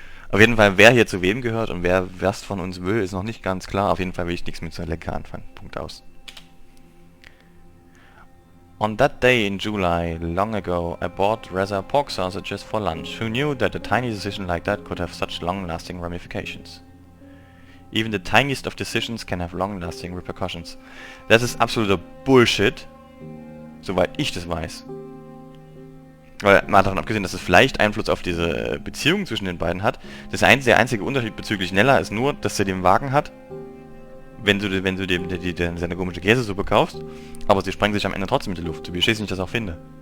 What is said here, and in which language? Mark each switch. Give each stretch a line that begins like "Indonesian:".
German: Auf jeden Fall, wer hier zu wem gehört und wer was von uns will, ist noch nicht ganz klar. Auf jeden Fall will ich nichts mit Zelenka anfangen. Punkt aus.
English: On that day in July, long ago, I bought Reza pork sausages for lunch. Who knew that a tiny decision like that could have such long-lasting ramifications? Even the tiniest of decisions can have long-lasting repercussions.
German: Das ist absoluter Bullshit, soweit ich das weiß. Weil, mal davon abgesehen, dass es vielleicht Einfluss auf diese Beziehung zwischen den beiden hat. Der einzige Unterschied bezüglich Nella ist nur, dass sie den Wagen hat, wenn du dem seine komische Käsesuppe kaufst, aber sie sprengen sich am Ende trotzdem in die Luft, so wie ich nicht das auch finde.